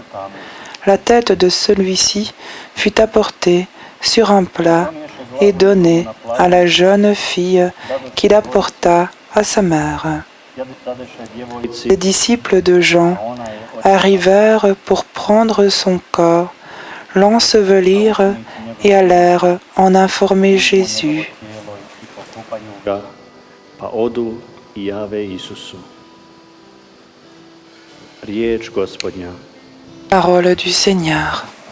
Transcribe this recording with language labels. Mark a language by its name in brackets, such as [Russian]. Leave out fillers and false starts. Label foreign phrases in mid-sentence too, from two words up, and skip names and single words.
[French] La tête de celui-ci fut apportée sur un plat et donnée à la jeune fille qui la porta à sa mère. Les disciples de Jean arrivèrent pour prendre son corps, l'ensevelir et allèrent en informer Jésus. [Croatian] pa odu i jave Isusu. Riječ Gospodnja. [French] Parole du Seigneur.